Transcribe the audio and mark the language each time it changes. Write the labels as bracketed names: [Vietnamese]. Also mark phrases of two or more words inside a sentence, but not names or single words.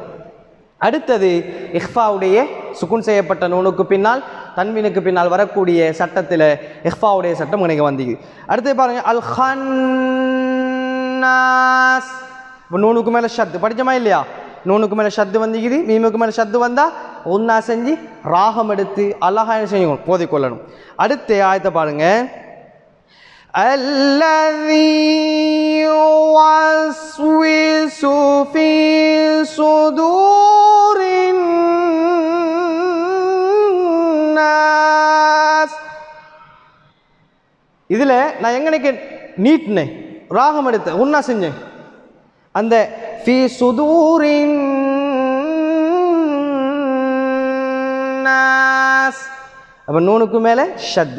[Tamil] அடுத்தது இஹ்ஃபாவுடைய சுக்குன் செய்யப்பட்ட நூனுக்கு பின்னால் தன்வீனுக்கு பின்னால் வரக்கூடிய சட்டத்தில் இஹ்ஃபாவுடைய சட்டம் இங்கே வந்தது. அடுத்து பாருங்க, [Arabic] الخناس. [Tamil] இப்போ நூனுக்கு மேலே ஷத்து படித்தோமா இல்லையா? நூனுக்கு மேலே ஷத்து வந்துக்குது, மீமுக்கு மேலே ஷத்து வந்தால் ஒன்றா செஞ்சு ராகம் எடுத்து அழகாக செய்யணும், ஓதிக்கொள்ளணும். அடுத்து ஆயத்தை பாருங்க, [Arabic] الذي يوسوس في صدور الناس. [Tamil] இதில் நான் எங்கனைக்கு நீட்னேன், ராகம் எடுத்தேன், ஒன்றா செஞ்சேன். அந்த [Arabic] في صدور الناس, [Tamil] அப்போ நூனுக்கு மேலே ஷத்து.